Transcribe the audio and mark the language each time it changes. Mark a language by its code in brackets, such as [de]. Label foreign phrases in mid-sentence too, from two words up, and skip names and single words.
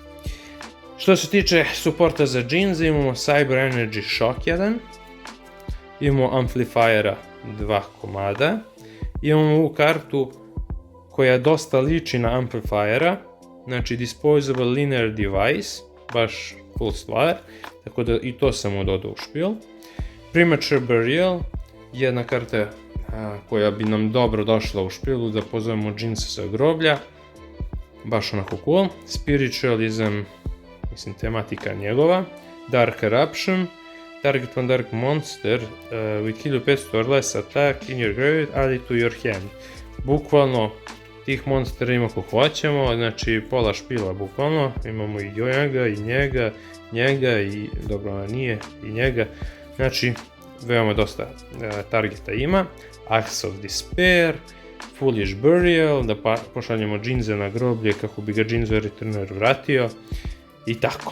[sr] Što se tiče supporta za Jinza imamo Cyber Energy Shock 1, imamo Amplifiera 2 komada, imamo ovu kartu koja dosta liči na Amplifiera, znači Disposable Linear Device, baš cool stvar, tako da i to sam mu dodao u špil. Premature Burial, jedna karta koja bi nam dobro došla u špilu da pozovemo Jinza sa groblja, baš onako cool. Spiritualism, mislim tematika njegova. [en] Dark Eruption, target one dark monster with 1500 or less attack in your graveyard, add it to your hand. [sr] Bukvalno tih monstera ima ko hoćemo, znači pola špila bukvalno, imamo i njega, i njega, i dobro nije, i njega, znači veoma dosta targeta ima. Axe of Despair, Foolish Burial, da pošaljemo Jinza na groblje kako bi ga Jinzo Returner vratio i tako.